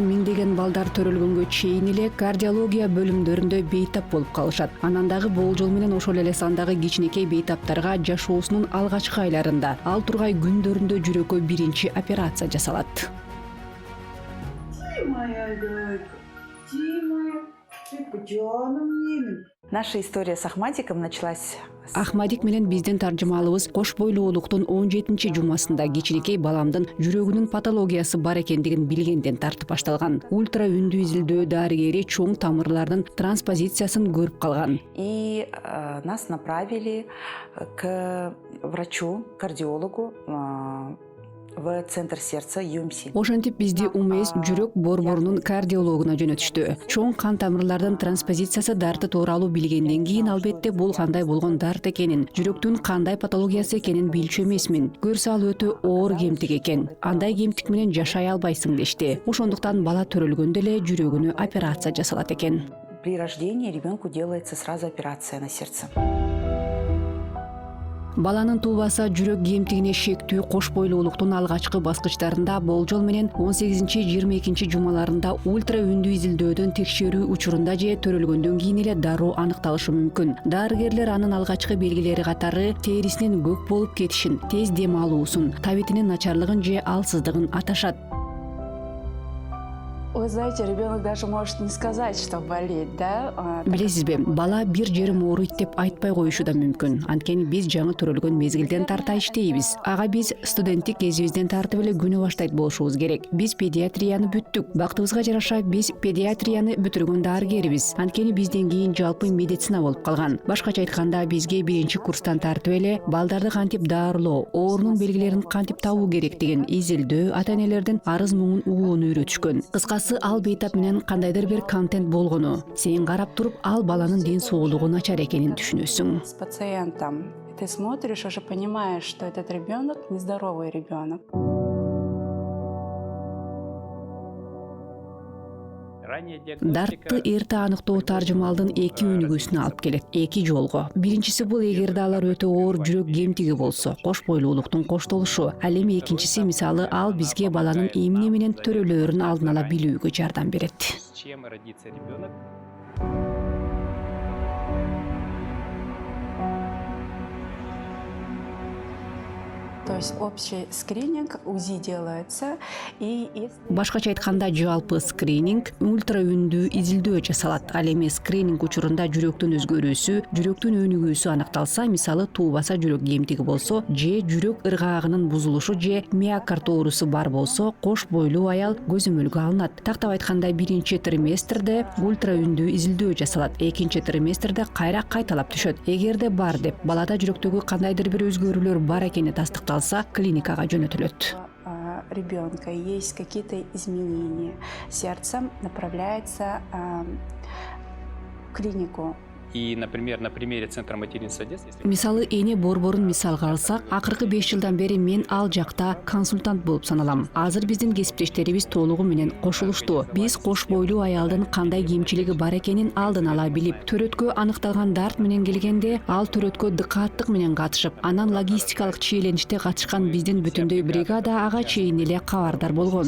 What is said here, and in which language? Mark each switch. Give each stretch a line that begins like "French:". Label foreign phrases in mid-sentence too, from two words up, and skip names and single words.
Kyrgyz: миңдеген балдар төрөлгөнгө чейин эле кардиология бөлүмдөрүндө бейтап болуп калышат. Анан дагы болжол менен ошол эле сандагы кичинекей бейтаптарга жашоосунун алгачкы айларында, ал тургай күндөрүндө жүрөккө биринчи операция жасалат.
Russian: Наша история с Ахмадиком началась.
Kyrgyz: Ахмадик менен биздин таржымалыбыз кош бойлуулуктун 17-жумасында кичинекей баламдын жүрөгүнүн патологиясы бар экендигин билгенден тартып башталган. Ультра үндүү изилдөө дарыгери чоң тамырлардын транспозициясын көрүп калган.
Russian: И нас направили к врачу, кардиологу в центр сердца ЮМСИ.
Kyrgyz: Ошентип бизди УМС жүрөк борборунун кардиологуна жөнөтүштү. Чоң кан тамырлардын транспозициясы дарты тууралуу билгенден кийин албетте бул кандай болгон дарт экенин, жүрөктүн кандай патологиясы экенин билчү эмесмин. Көрсө ал өтө оор кемтик экен. Андай кемтик менен жашай албайсың дешти. Ошондуктан бала төрөлгөндө эле жүрөгүнө операция жасалат экен.
Russian: При рождении ребенку делается сразу операция на сердце.
Kyrgyz: Баланын туубаса жүрөк кемтигине шектүү кош бойлуулуктун алгачкы баскычтарында болжол менен 18-22 жумаларында ультра үндүү изилдөөдөн текшерүү учурунда же төрөлгөндөн кийин эле дароо аныкталышы мүмкүн. Дарыгерлер анын алгачкы белгилери катары терисинин көк болуп кетишин, тез дем алуусун, табитинин начарлыгын же алсыздыгын аташат.
Russian: Вы знаете, ребенок даже может не сказать, что болит, да?
Kyrgyz: Билесизби, бала бир жерим ооруйт деп айтпай коюшу да мүмкүн. Анткени биз жаңы төрөлгөн мезгилден тарта иштейбиз. Ага биз студенттик кезибизден тартып эле күнү баштайт болушубуз керек. Биз педиатрияны бүттүк. Бактыбызга жараша биз педиатрияны бүтүргөн дарыгербиз. Анткени бизден кийин жалпы медицина болуп калган. Башкача айтканда бизге биринчи курстан тартып эле балдарды кантип дарылоо, оорунун белгилерин кантип табуу керектигин, изилдөө, ата-энелердин арыз муңун угууну үйрөтүшкөн. Кыскасы ал бейтап менен кандайдыр бир контент болгону, сен карап туруп ал баланын ден соолугу начар экенин түшүнөсүң.
Russian: С пациентом ты смотришь, уже понимаешь, что этот ребенок нездоровый ребенок.
Kyrgyz: Дартты эрте аныктоо таржымалдын эки өнүгүүсүнө алып келет. Эки жолго. Биринчиси бул эгерде алар өтө оор жүрөк кемтиги болсо, кош бойлуулуктун коштолушу. Ал эми экинчиси мисалы ал бизге баланын эмне менен төрөлөөрүн алдын ала билүүгө жардам берет.
Russian: То есть общий скрининг, УЗИ делается, и если...
Kyrgyz: Башкача айтканда жалпы скрининг ультра үндүү изилдөө жасалат. Ал эми скрининг учурунда жүрөктүн өзгөрүүсү, жүрөктүн өнүгүүсү аныкталса, мисалы туубаса жүрөк кемтиги болсо, же жүрөк ыргаагынын бузулушу же миокард оорусу бар болсо, кош бойлуу аял көзөмөлгө алынат. Тактап айтканда биринчи триместрде ультра үндүү изилдөө жасалат. Экинчи триместрде кайра кайталап түшөт. Эгерде бар деп балада жүрөктөгү кандайдыр бир өзгөрүүлөр бар экени тастыкталса, клиникага жөнөтүлөт.
Russian: Ребенка есть какие-то изменения, сердце направляется в клинику. И, например, на примере Центра материнства и детства...
Kyrgyz: Мисалы эне борборун мисалга алсак, акыркы 5 жылдан бери мен ал жакта консультант болуп саналам. Азыр биздин кесиптештерибиз толугу менен кошулушту. Биз кош бойлуу аялдын кандай кемчилиги бар экенин алдын ала билип, төрөткө аныкталган дарт менен келгенде, ал төрөткө дыкааттык менен катышып, анан логистикалык чиелениште катышкан биздин бүтүндөй бригада ага чейин эле кабардар болгон.